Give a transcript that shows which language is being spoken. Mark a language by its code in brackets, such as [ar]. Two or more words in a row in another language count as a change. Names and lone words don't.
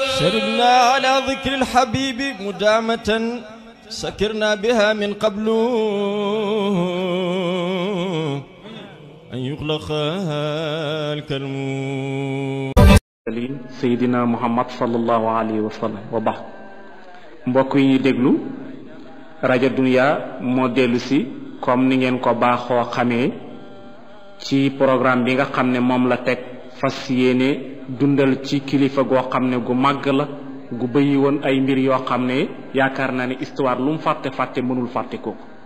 [ar] شربنا على ذكر الحبيب مدامة سكرنا بها من قبل أن يغلق الكلم سيدنا محمد صلى الله عليه وسلم وبعد [wo] mbokk yi ñu déglu rajo Dunya moo dellu si comme ni ngeen ko baaxoo xamee ci programme bi nga xam ne moom la teg fas yéene dundal ci kilifa goo xam ne gu màgg la gu bëyi woon ay mbir yoo xam ne yaakaar naa ne histoire lu mu fàtte mënul fàtte kooku